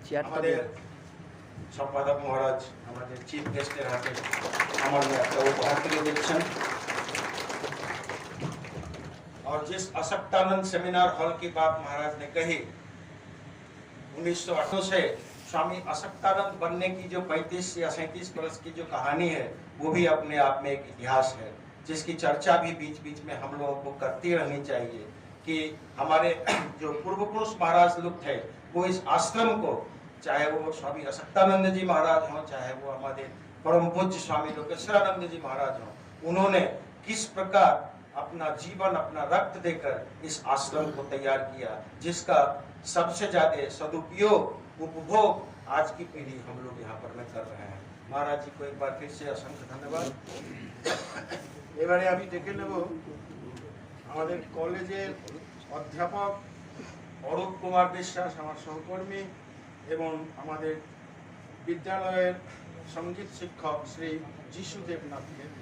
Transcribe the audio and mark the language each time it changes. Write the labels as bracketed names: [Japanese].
[Bangla] আমাদের সম্পাদক মহারাজ আমাদের চিফ গেস্টের হাতে আমার একটা উপহার তুলে দিচ্ছেন। [Hindi] और जिस अशक्तानंद सेमिनार हॉल की बात महाराज ने कही, 1908 से स्वामी अशक्तानंद बनने की जो 35 या 37 वर्ष की जो कहानी है, वो भी अपने आप में एक इतिहास है, जिसकी चर्चा भी बीच बीच में हम लोगों को करती रहनी चाहिए कि हमारे जो पूर्व पुरुष महाराज लोग थे, वो इस आश्रम को, चाहे वो स्वामी अशक्तानंद जी महाराज हों, चाहे वो हमारे परम पूज्य स्वामी लोकेश्वरानंद जी महाराज हों, उन्होंने किस प्रकार अपना जीवन, अपना रक्त देकर इस आश्रम को तैयार किया, जिसका सबसे ज्यादा सदुपयोग, उपभोग आज की पीढ़ी हम लोग यहाँ पर में कर रहे हैं। महाराज जी को एक बार फिर से असंख्य धन्यवाद। [Bangla] এবারে আমি ডেকে নেব আমাদের কলেজের অধ্যাপক অরূপ কুমার বিশ্বাস, আমার সহকর্মী, এবং আমাদের বিদ্যালয়ের সঙ্গীত শিক্ষক শ্রী যিশু দেবনাথকে।